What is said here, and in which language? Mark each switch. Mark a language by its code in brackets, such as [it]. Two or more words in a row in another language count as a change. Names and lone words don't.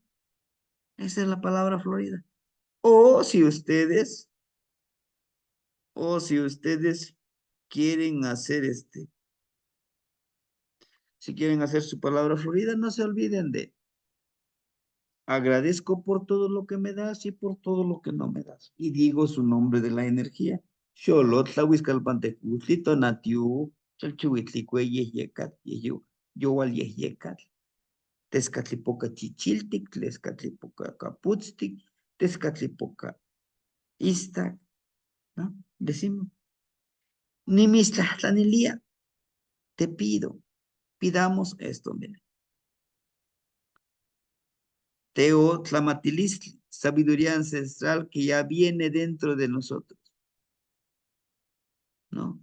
[es] Esa es la palabra florida. O si ustedes, o si ustedes quieren hacer si quieren hacer su palabra florida, no se olviden de agradezco por todo lo que me das y por todo lo que no me das. Y digo su nombre de la energía. Xolotl, Tlahuizcalpantecutli, Tonatiu, Chalchuhuitlicue, Yeyecat, Yeyu, Yowal Yeyecat, Tezcatlipoca Chichiltic, Tlezcatlipoca Caputztic, Tezcatlipoca Istac, ¿no? Decimos, Nimistlanilia, te pido, pidamos esto, miren. [nah] Teo Tlamatilistli, [es] sabiduría ancestral que ya viene dentro de nosotros, ¿no?